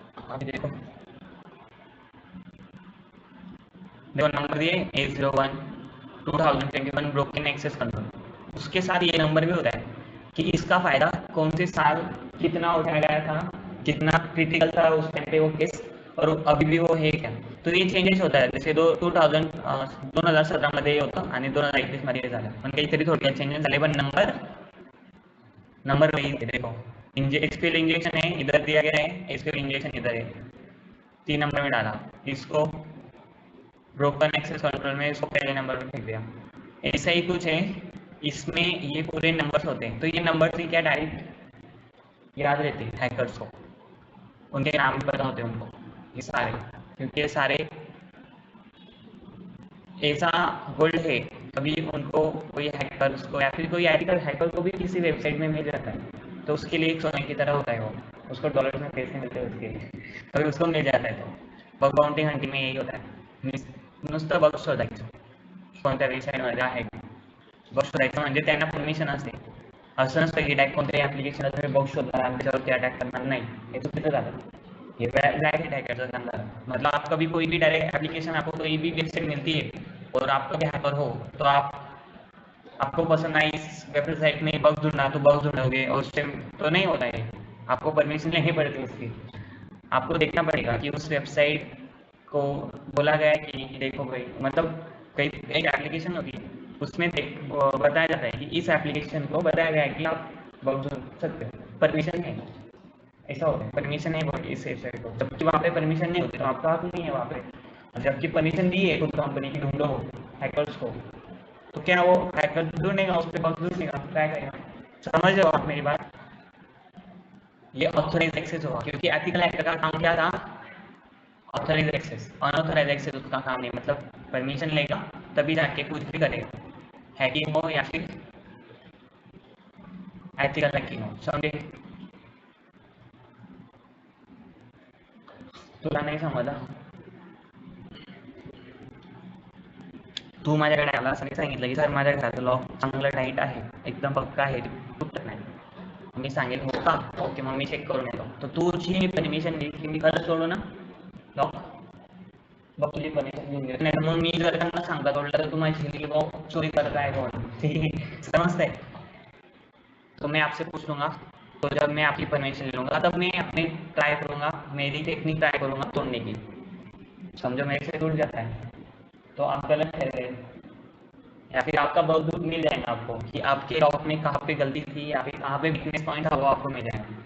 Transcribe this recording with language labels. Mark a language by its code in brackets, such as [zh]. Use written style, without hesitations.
[hi] अभी देखो देखो नंबर दिए A01 2021 ब्रोकन एक्सेस कंट्रोल, उसके साथ ये नंबर भी होता है कि इसका फायदा कौन से साल कितना उठाया गया था, कितना क्रिटिकल था उस टाइम पे वो केस, और अभी भी वो है क्या। तो ये चेंजेस होता है, [mr] जसे 2017 मध्ये हे होतं आणि 2021 मध्ये हे झालं, पण काहीतरी थोडक्यात चेंजेस झाले, पण [hi] नंबर नंबर वही है। देखो एचपीएल इंजेक्शन है इधर दिया गया है, एचपीएल इंजेक्शन इधर है, 3 नंबर में डाला इसको, ब्रोकन एक्सेस कंट्रोल में इसको पहले नंबर में फेंक दिया। ऐसा ही कुछ है इसमें, ये पूरे नंबर्स होते हैं, तो ये नंबर से क्या डायरेक्ट याद रहते हैं हैकर्स को, उनके नाम भी पता होते हैं उनको ये सारे, क्योंकि ये सारे ऐसा गोल्ड है, कभी उनको कोई हैकर्स को या फिर कोई एथिकल हैकर को भी किसी वेबसाइट में मिल जाता है, तो उसके लिए एक सोने की तरह होता है वो, उसको डॉलर में पैसे मिलते हैं उसके लिए, कभी उसको मिल जाता है। [mr] तो बग बाउंटी हंटिंग में यही होता है, नुसतं बग शोधायचं कोणत्या वेबसाईटमध्ये आहे, बग शोधायचं म्हणजे त्यांना परमिशन असते, असं नसतं की डायरेक्ट कोणत्याही ॲप्लिकेशनला तुम्ही बग शोधणार आणि त्याच्यावरती अटॅक करणार, नाही हे चुकीचं झालं, [hi] ये डायरेक्ट हैकर का काम है। मतलब आप कभी कोई भी डायरेक्ट एप्लीकेशन, आपको कोई भी वेबसाइट मिलती है और आप कभी हैकर हो, तो आपको पसंद आई इस वेबसाइट में बग ढूंढना, तो बग ढूंढोगे, और उससे तो नहीं होता है, आपको परमिशन लेनी पड़ती है उसकी, आपको देखना पड़ेगा कि उस वेबसाइट को बोला गया है कि देखो भाई, मतलब कई एक एप्लीकेशन होगी उसमें बताया जाता है कि इस एप्लीकेशन को बताया गया है कि आप बग ढूंढ सकते हो, परमिशन है, ऐसा होता है, परमिशन है वो इस वेबसाइट को, जबकि वहाँ पे परमिशन नहीं होती, तो आपका हक नहीं है वहाँ पे, जबकि परमिशन दी है खुद कंपनी की ढूंढो हैकर्स को, तो क्या वो हैकर ढूंढेगा, उस पर बग ढूंढेगा, ट्राई करेगा। समझ रहे हो आप मेरी बात, ये ऑथोराइज एक्सेस होगा, क्योंकि एथिकल हैकर का काम क्या था, ऑथोराइज एक्सेस, अनऑथोराइज एक्सेस उसका काम नहीं, मतलब परमिशन लेगा तभी जाके कुछ भी करेगा, हैकिंग हो या फिर एथिकल हैकिंग हो, समझे। [mr] तुला नाही समजला, तू माझ्याकडे आला असं सांगितलं की सर माझ्या घराचं लॉक चांगलं टाईट आहे, एकदम पक्का आहे, तुटत नाही, मी सांगेल हो का, ओके मग मी चेक करून येतो, तर तुझी परमिशन घे की मी खरंच सोडू ना लॉक, बघ तुझी परमिशन घेऊन घे, नाही मग मी जर त्यांना सांगता तोडलं तर तू माझी लॉक चोरी करत आहे कोण, ठीक है समजतंय। [hi] तो मैं आपसे पूछ लूंगा, तो जब मैं आपकी परमिशन ले लूंगा तब मैं अपनी ट्राई करूंगा, मेरी टेक्निक ट्राई करूंगा तोड़ने की, समझो मेरे से टूट जाता है तो आप गलत ठहरे, या फिर आपका बग मिल जाएगा आपको कि आपके लॉक में कहाँ पे गलती थी या फिर कहाँ पे वीकनेस पॉइंट था, वो आपको मिल जाएगा।